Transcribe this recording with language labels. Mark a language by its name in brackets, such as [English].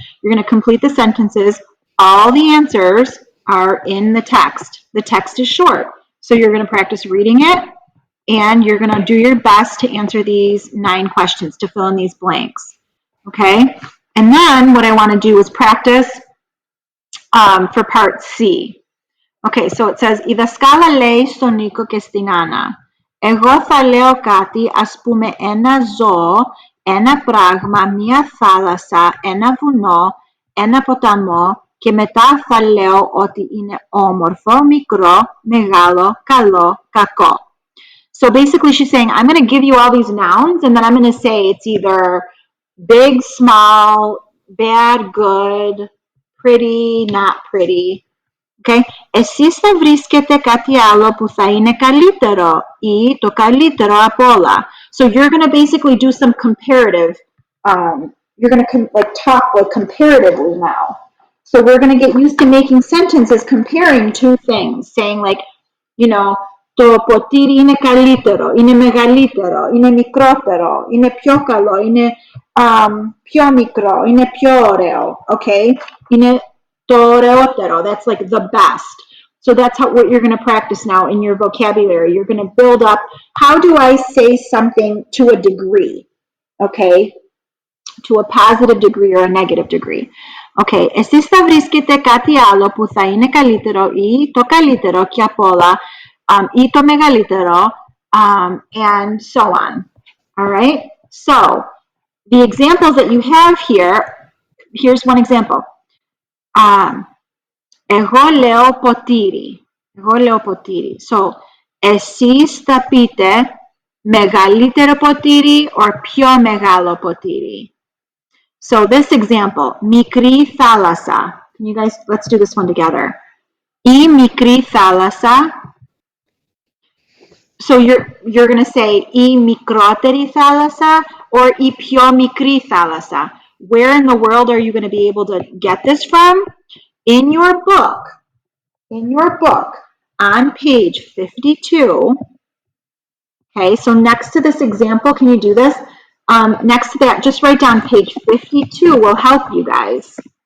[English] You're going to complete the sentences. All the answers are in the text. The text is short. So you're going to practice reading it, and you're going to do your best to answer these 9 questions, to fill in these blanks. Okay? And then what I want to do is practice for part C. Okay, so it says, [Greek] η δασκάλα λέει στον Νίκο και στην Άννα, εγώ θα λέω κάτι, ας πούμε ένα ζώο, ένα πράγμα, μία θάλασσα, ένα βουνό, ένα ποταμό και μετά θα λέω ότι είναι όμορφο, μικρό, μεγάλο, καλό, κακό. [English] So basically she's saying, I'm going to give you all these nouns and then I'm going to say it's either big, small, bad, good, pretty, not pretty. Okay. [Greek] Εσείς θα βρίσκετε κάτι άλλο που θα είναι καλύτερο ή το καλύτερο από όλα. [English] So you're going to basically do some comparative, you're going to like talk like comparatively now. So we're going to get used to making sentences comparing two things, saying like, you know, [Greek] το ποτήρι είναι καλύτερο, είναι μεγαλύτερο, είναι μικρότερο, είναι πιο καλό, είναι πιο μικρό, είναι πιο ωραίο, [English] okay? [Greek] Είναι το ωραιότερο, [English] that's like the best. So that's what you're going to practice now in your vocabulary. You're going to build up, how do I say something to a degree, okay? To a positive degree or a negative degree. [Greek] Okay, εσείς θα βρίσκετε κάτι άλλο που θα είναι καλύτερο ή το καλύτερο και απ' όλα ή το μεγαλύτερο [English] and so on. All right, so the examples that you have here, here's one example. [Greek] Εγώ λέω ποτήρι. Εγώ λέω ποτήρι. So, εσείς θα πείτε μεγαλύτερο ποτήρι or πιο μεγάλο ποτήρι. [English] So this example, [Greek] μικρή θάλασσα. [English] Can you guys, let's do this one together. [Greek] Η μικρή θάλασσα. [English] So you're going to say [Greek] η μικρότερη θάλασσα or η πιο μικρή θάλασσα. [English] Where in the world are you going to be able to get this from? In your book. In your book on page 52. Okay, so next to this example, can you do this? Next to that, just write down page 52 will help you guys.